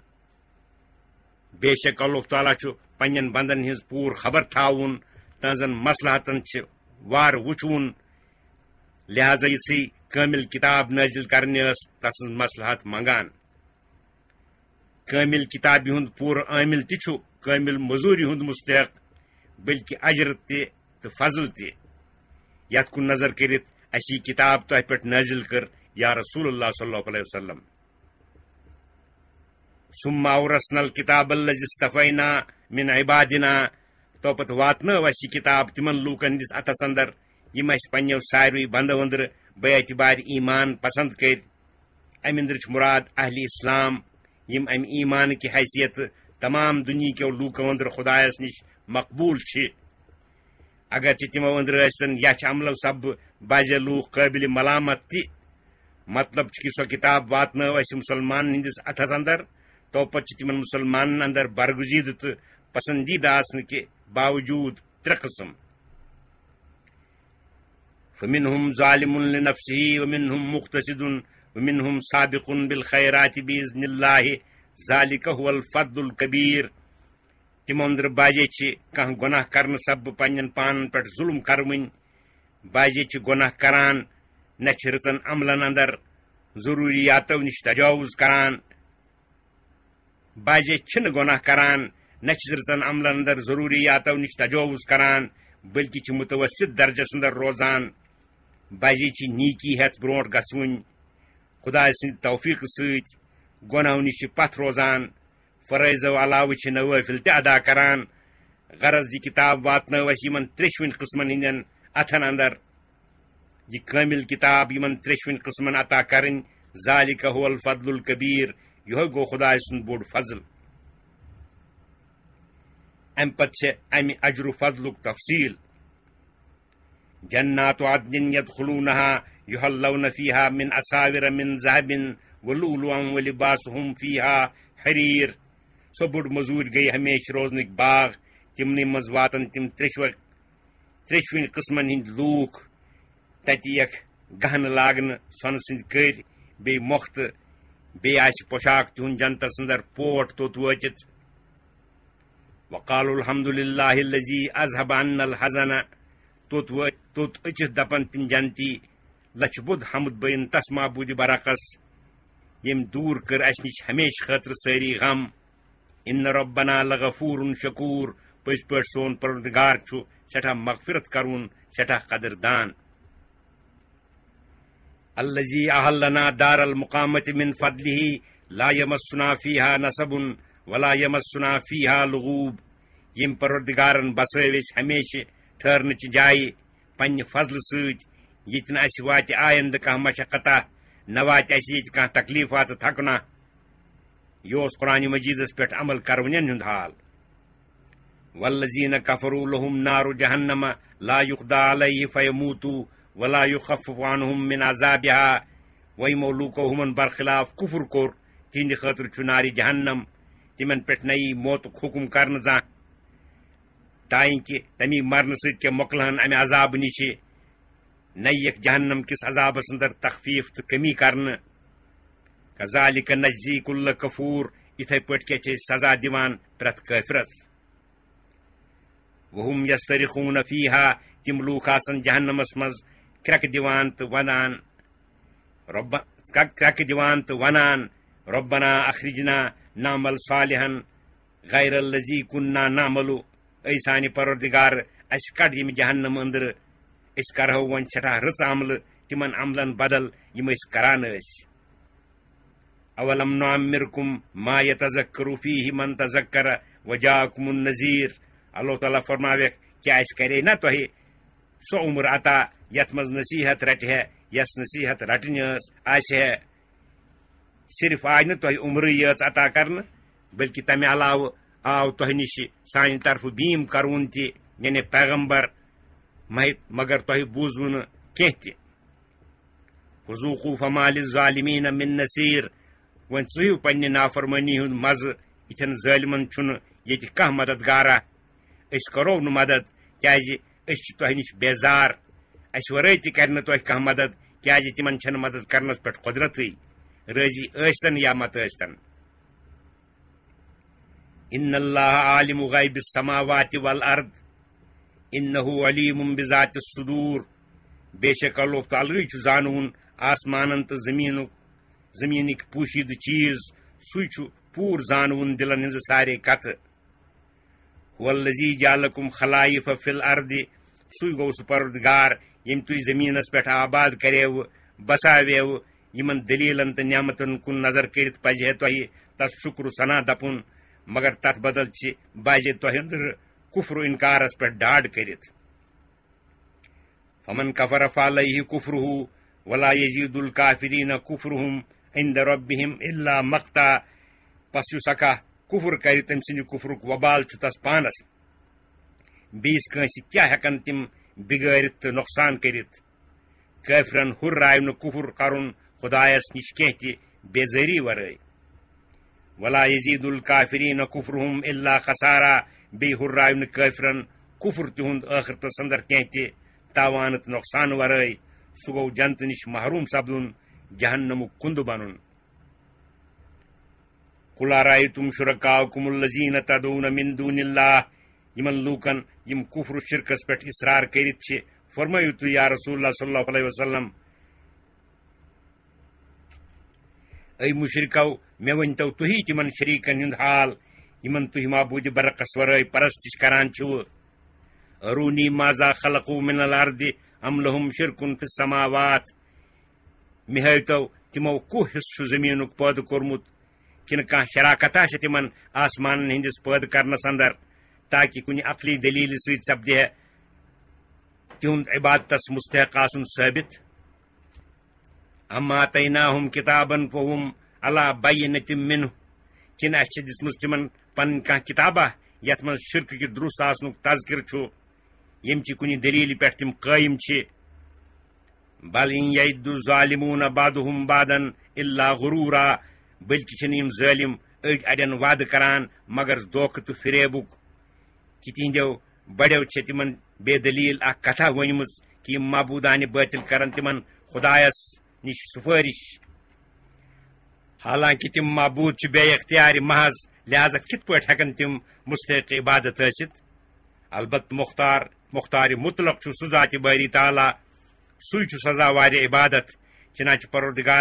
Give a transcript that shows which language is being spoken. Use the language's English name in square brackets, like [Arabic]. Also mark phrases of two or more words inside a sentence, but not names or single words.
[Kashmiri] بے شک اللہ تعالیٰ چھُ پننٮ۪ن بندن ہٕنٛز پوٗرٕ خبر تھاوُن تہنٛزن مصلحتن چھِ وارٕ وٕچھوُن لہذا یِژھٕے کٲمِل کتاب نٲزِل کرنہِ ٲس تسٕنٛز مصلحت منگان کٲمِل کتابہِ ہُنٛد پوٗرٕ عٲمِل تہِ چھُ کٲمِل موٚزوٗرِ ہُنٛد مستحق بلکہِ اجر تہِ تہٕ فضل تہِ یتھ کُن نظر کٔرِتھ اَسہِ یہِ کتاب تۄہہِ پٮ۪ٹھ نٲزِل کٔر [Arabic] یا رسول اللہ صلی اللہ علیہ وسلم ثم اورثنا الکتاب الذی اصطفینا من عبادنا [Kashmiri] تو پتہٕ واتنٲو اَسہِ یہِ کتاب تِمن لوٗکن ہٕنٛدِس اتھس اندر یِم اَسہِ پننیو ساروٕے بندو أنٛدرٕ بے اعتبارِ ایمان پسند کٔرۍ امہِ أنٛدرٕ چھُ مُراد اہلِ اسلام یِم امہِ ایمانٕکہِ حیثیت تمام دُنہیٖکیو لوٗکو أنٛدرٕ خۄدایس نِش مقبوٗل چھِ اگرچہ تمو اندر ٲسۍتن یچھ عملو سب بازے لوٗکھ قٲبلِ ملامت تہِ مطلب کہ سۄ کتاب واتنٲو اسہِ مسلمان ہندس اتھس اندر تو پتہٕ چھِ تِمن مسلمانن اندر برگزیدٕ تہٕ پسندیدہ آسنہٕ کہِ باوجوٗد ترٛےٚ قٕسم [Arabic] فمنهم ظالم لنفسه ومنهم مقتصد ومنهم سابق بالخيرات بإذن الله ذلك هو الفضل الكبير [Kashmiri] تمو اندر باجے کانٛہہ گۄناہ کرنہٕ سببہٕ پننٮ۪ن پانن پٮ۪ٹھ ظلم کروٕنۍ باجے گۄناہ کران نہ چھِ رٕژن عملن اندر ضروٗریاتو نِش تجاوُز کران باجے چھِنہٕ گۄناہ کران نہ چھِ رٕژن عملن اندر ضروٗریاتو نِش تجاوُز کران بلکہ چھِ متوسط درجس اندر روزان باجے چھِ نیکی ہٮ۪تھ برونٛٹھ گژھوٕنۍ خۄداے سٕنٛدِ توفیٖقہٕ سۭتۍ گۄناہو نِش چھِ پتھ روزان فرٲیضو علاوٕ چھِ نوٲفِل تہِ ادا کران غرض یہ کتاب واتنٲو اسہِ یِمن ترٛیشوٕنۍ قٕسمن ہٕنٛدٮ۪ن اتھن اندر یہ کٲمل کتاب یِمن ترٛیشوٕنۍ قٕسمن عطا کرٕنۍ [Arabic] ذالِکَ هُوَ الفضل الکبیٖر [Kashmiri] یِہوے گوٚو خۄداے سُنٛد بوٚڑ فضل [Arabic] امہِ پتہٕ چھِ امہِ اجرُ فضلُک تفصیٖل جنات عدن يدخلونها يحلون فيها من اساور من ذهب ولؤلؤا ولباسهم فيها حرير [Kashmiri] سۄ بٔڑ مزوٗرۍ گٔیہِ ہمیشہِ روزنٕکۍ باغ تِمنٕے منٛز واتن تِم ترٛیشوٕنۍ قٕسمن ہٕنٛدۍ لوٗکھ تتہِ یِکھ گہنہٕ لاگنہٕ سۄنہٕ سٕنٛدۍ کٔرۍ بیٚیہِ مۄختہٕ بیٚیہِ آسہِ پوشاک تِہُنٛد جنتس اندر پوٹ توٚت وٲتِتھ [Arabic] وقالوا الحمد لله الذي اذهب عنا الحزن [Kashmiri] توٚت أژِتھ دپن تِم جنتی لچھ بوٚد حمد بٔیِن تس معبوٗدِ برعکس ییٚمۍ دوٗر کٔر اسہِ نِش ہمیشہٕ خٲطرٕ سٲری غم [Arabic] ان ربنا لغفور شکوٗر [Kashmiri] پٔزۍ پٲٹھۍ سون پروردگار چھُ سٮ۪ٹھاہ مغفرت کرون سٮ۪ٹھاہ قدردان [Arabic] الذي احلنا دار المقامة من فضله لا يمسنا فيها نصب ولا يمسنا فيها لغوب [Kashmiri] ییٚمۍ پروردگارن بسٲو أسۍ ہمیشہٕ ٹھہرنٕچہِ جایہِ پننہِ فضلہٕ سۭتۍ ییٚتہِ نہٕ اسہِ واتہِ آیندٕ کانٛہہ مشقتہ نہ واتہِ اسہِ ییٚتہِ کانٛہہ تکلیٖفا تہٕ تھکنہ یہ اوس قرآن مجیدس پٮ۪ٹھ عمل کرونین ہُنٛد حال والذین [Arabic] کفروا لهم نار جہنم لا یقضى علیہ فیموتوا ولا یخفف عنہم من عذابها [Kashmiri] و یِمو لوٗکو ہُمن برخلاف کفر کوٚر تِہنٛدِ خٲطرٕ چھُ نارِ جہنم تِمن پٮ۪ٹھ نہ یی موتُک حکم کرنہٕ زانٛہہ تانکہ تمی مرنہٕ سۭتۍ کیٛاہ مۄکلہن امہِ عذابہٕ نِشہِ نہ یِکھ جہنم کِس عذابس اندر تخفیٖف تہٕ کمی کرنہٕ [Arabic] کذالِکَ نجزی کُلَّ کفوٗر [Kashmiri] یِتھے پٲٹھۍ کیٛاہ چھِ أسۍ سزا دِوان پرٛٮ۪تھ کٲفرس [Arabic] وہم یسترخون فیہا [Kashmiri] تِم لوٗکھ آسن جہنمس منٛز کرٛٮ۪کہٕ دِوان تہٕ ونان [Arabic] ربنا اخرجنا نعمل صالحا غیر الذی کُنّا نعمل [Kashmiri] اے سانہِ پروردگار اسہِ کڑ ییٚمہِ جہنم أنٛدرٕ أسۍ کرہو وۄنۍ سٮ۪ٹھاہ رٕژ عملہٕ تِمن عملن بدل یِم أسۍ کران ٲسۍ [Arabic] اولم نعمرکم ما یتذکر فیہ من تذکر وجاءکم النذیر [Kashmiri] اللہ تعالیٰ فرماویکھ کیٛاہ اَسہِ کرے نہ تۄہہِ سۄ عمر عطا یتھ منٛز نصیحت رٹہِ ہے یس نصیحت رٹنہِ آسہِ ہے صرف آیہِ نہٕ تۄہہِ عمرٕے یٲژ عطا کرنہٕ بلکہ تمہِ علاوٕ آو تۄہہِ نِش سانہِ طرفہٕ بیٖم کرون تہِ یعنی پیغمبر مگر تۄہہِ بوٗزوٕ نہٕ کینٛہہ تہِ [Arabic] فذوقوا فما للظالمین من نصیر [Kashmiri] وۄنۍ ژٕیِو پننہِ نافرمٲنی ہُنٛد مزٕ یِتھٮ۪ن ظٲلمن چھُنہٕ ییٚتہِ کانٛہہ مددگارا أسۍ کرو نہٕ مدد کیٛازِ أسۍ چھِ تۄہہِ نِش بیزار اسہِ ورٲے تہِ کرِ نہٕ تۄہہِ کانٛہہ مدد کیٛازِ تِمن چھنہٕ مدد کرنس پٮ۪ٹھ قۄدرتٕے رٲضی ٲسۍتن یا مت ٲسۍتن [Arabic] ان اللہ عالم غیب السماوات والارض انہ علیم بذات الصدور [Kashmiri] بے شک اللہ تعالیٰ چھُ زانوُن آسمانن تہٕ زمیٖنٕکۍ پوٗشیٖدٕ چیٖز سُے چھُ پوٗرٕ زانوُن دلن ہٕنٛزٕ سارے کتھٕ [Arabic] هو الذی جعلکم خلائف فی الارض [Kashmiri] سُے گوٚو سُہ پروردگار ییٚمۍ تُہۍ زمیٖنس پٮ۪ٹھ آباد کریوٕ بساویوٕ یِمن دلیٖلن تہٕ نعمتن کُن نظر کٔرِتھ پزِ ہے تۄہہِ تس شُکر ثنا دپُن مگر تتھ بدل چھِ بازے تۄہہِ أنٛدرٕ کفر و انکارس پٮ۪ٹھ ڈاڈ کٔرِتھ [Arabic] فمن کفر فعلیہ کفرہ ولا یزید الکافرین کفرہم عند ربہم الا مقتا [Kashmiri] پس یُس کانٛہہ کفر کرِ تٔمۍ سٕنٛدِ کفرُک وبال چھُ تس پانس بیس کنس کیا ہیکن تم بگٲرِتھ تو نقصان کرت کافرن ہُررایہِ نہٕ کفر کرن خدایس نش کینٛہہ تہِ بیزٲری ورٲے [Arabic] ولا یزید الکافرین کفرہم الا خسارا [Kashmiri] بیٚیہِ ہُررایہِ نہٕ کافرن کفر تہنٛد ٲخرتس اندر کینٛہہ تہِ تاوان تہٕ نۄقصان ورٲے سُہ گوٚو جنتہٕ نش محروم سپدُن جہنمُک کُندٕ بنُن [Arabic] قل ارأیتم شرکاءکم الذین تدعون من دون اللہ [Kashmiri] یمن لوکن یم کفر و شرکس پٮ۪ٹھ اصرار کٔرِتھ چھِ فرمٲیِو تُہۍ [Arabic] یا رسول اللہ صلی اللہ علیہ وسلم [Kashmiri] اے مشرکو مےٚ ؤنۍتو تُہی تِمن شریٖکن ہُنٛد حال یمن تُہۍ معبوٗدِ برعکس ورٲے پرستش کران چھِوٕ [Arabic] ارونی ماذا خلقو من الارض ام لہم شرکن فی السماوات [Kashmiri] مےٚ ہٲوتو تِمو کُس حصہٕ چھُ زٔمیٖنُک پٲدٕ کوٚرمُت کنہ کانٛہہ شراکتہ چھِ تِمن آسمانن ہٕنٛدِس پٲدٕ کرنس اندر تاکہ کُنہِ عقلی دلیٖلہِ سۭتۍ سپدِ ہے تِہُنٛد عبادتس مستحق آسُن ثٲبت [Arabic] ام آتیناہم کتابن فہم علی بینۃ منہ [Kashmiri] کنہ اسہِ چھِ دِژمٕژ تِمن پنٕنۍ کانٛہہ کتابہ یتھ منٛز شرکہٕ کہِ درست آسنُک تذکرٕ چھُ ییٚمچہِ کُنہِ دلیٖلہِ پٮ۪ٹھ تِم قٲیِم چھِ [Arabic] بل ان یعد الظالمون بعضهم بعضا الا غرورا [Kashmiri] بلکہ چھنہٕ یم ظٲلم أڑۍ اڑٮ۪ن وعدٕ کران مگر دھوکہٕ تہٕ فریبُک کہ تہنٛدیو بڑیو چھِ تِمن بے دلیٖل اکھ کتھا ؤنمٕژ کہ یم معبوٗدانہِ بٲطل کرن تِمن خدایس نش سُفٲرش حالانکہ تِم معبوٗد چھِ بے اختیار محض لہذا کِتھ پٲٹھۍ ہیکن تِم مستحق عبادت ٲسِتھ البتہ مختار مطلق چھُ سُہ ذاتِ باری تعالیٰ سُے چھُ سزا واریاہ عبادت چنانچہ پروردگار